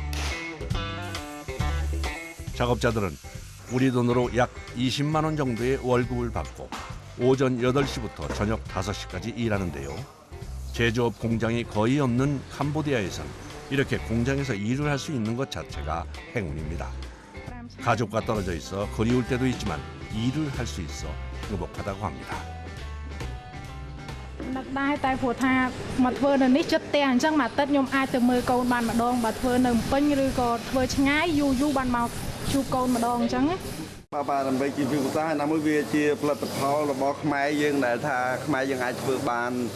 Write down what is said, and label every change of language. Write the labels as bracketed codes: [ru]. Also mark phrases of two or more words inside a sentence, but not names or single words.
[ko] 작업자들은 우리 돈으로 약 20만 원 정도의 월급을 받고 오전 8시부터 저녁 5시까지 일하는데요. 제조업 공장이 거의 없는 캄보디아에선 이렇게 공장에서 일을 할 수 있는 것 자체가 행운입니다. 가족과 떨어져 있어 그리울 때도 있지만 일을 할 수 있어 행복하다고 합니다. [km] ដែរតែព្រោះថាមកធ្វើនៅនេះចិត្តតែអញ្ចឹងមួយអាទិត្យខ្ញុំអាចទៅមើលកូនបានម្ដងបើធ្វើនៅពេញឬក៏ធ្វើឆ្ងាយយូរបានមកជួបកូនម្ដងអញ្ចឹង បាទដើម្បីជាវិសាណាមួយវាជាផលិតផលរបស់ខ្មែរយើងដែលថាខ្មែរយើងអាចធ្វើបាន